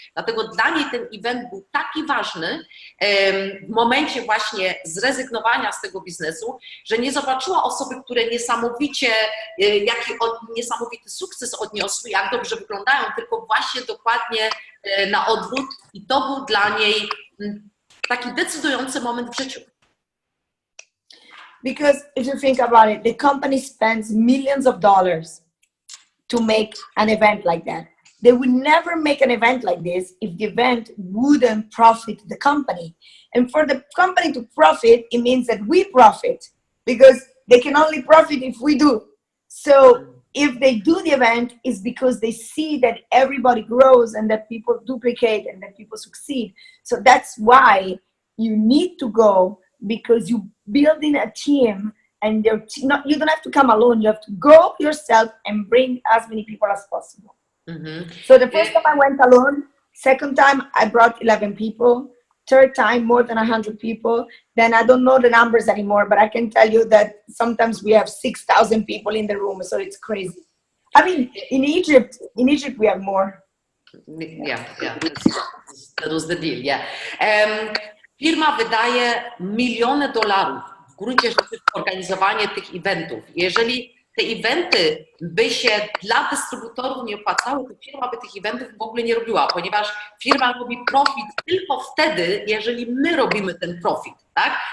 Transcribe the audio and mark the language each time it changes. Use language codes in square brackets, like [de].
[pl] Dlatego dla niej ten event był taki ważny w momencie właśnie zrezygnowania z tego biznesu, że nie zobaczyła osoby, które niesamowicie, jaki niesamowity sukces odniosły, jak dobrze wyglądają, tylko właśnie dokładnie na odwrót i to był dla niej taki decydujący moment w życiu. [en] Because if you think about it, the company spends millions of dollars to make an event like that. They would never make an event like this if the event wouldn't profit the company. And for the company to profit, it means that we profit because they can only profit if we do. So if they do the event, it's because they see that everybody grows and that people duplicate and that people succeed. So that's why you need to go, because you're building a team. And you don't have to come alone. You have to go yourself and bring as many people as possible. Mm-hmm. So the first time I went alone, second time I brought 11 people, third time more than 100 people. Then I don't know the numbers anymore, but I can tell you that sometimes we have 6,000 people in the room, so it's crazy. I mean, in Egypt we have more. Yeah, that was the deal, yeah. [pl] Firma wydaje miliony dolarów w gruncie rzeczy w organizowanie tych eventów. Jeżeli te eventy by się dla dystrybutorów nie opłacały, to firma by tych eventów w ogóle nie robiła, ponieważ firma robi profit tylko wtedy, jeżeli my robimy ten profit, tak?